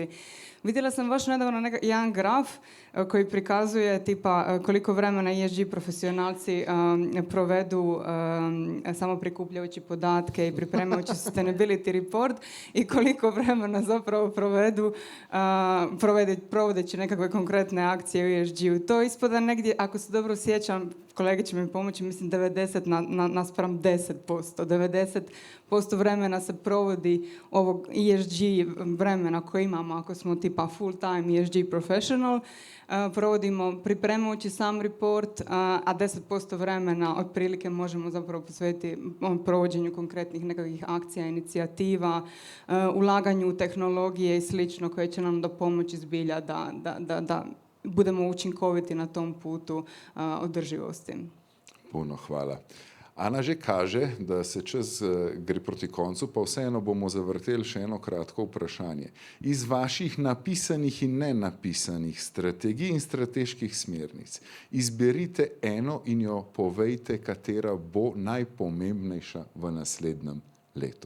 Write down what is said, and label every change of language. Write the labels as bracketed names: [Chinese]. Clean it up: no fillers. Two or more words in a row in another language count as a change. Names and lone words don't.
[Croatian] Vidjela sam baš nedavno jedan graf koji prikazuje tipa koliko vremena ESG profesionalci provedu samo prikupljajući podatke i pripremajući [English] sustainability report [Croatian] i koliko vremena zapravo provedu provodeći nekakve konkretne akcije u ESG-u. To ispada negdje, ako se dobro sjećam, kolege će mi pomoći, mislim 90 naspram 10%. 90% vremena se provodi ovog ESG vremena koje imamo ako smo tipa [English] full time ESG professional, [Croatian] provodimo pripremajući sam report, a 10% vremena otprilike možemo zapravo posvetiti provođenju konkretnih nekakvih akcija, inicijativa, ulaganju u tehnologije i slično koje će nam pomoći zbilja da budemo učinkoviti na tom putu održivosti. Puno hvala. [Slovenian] Ana že kaže, da se čas gre proti koncu, pa vseeno bomo zavrteli še eno kratko vprašanje. Iz vaših napisanih in nenapisanih strategij in strateških smernic izberite eno in jo povejte, katera bo najpomembnejša v naslednjem letu.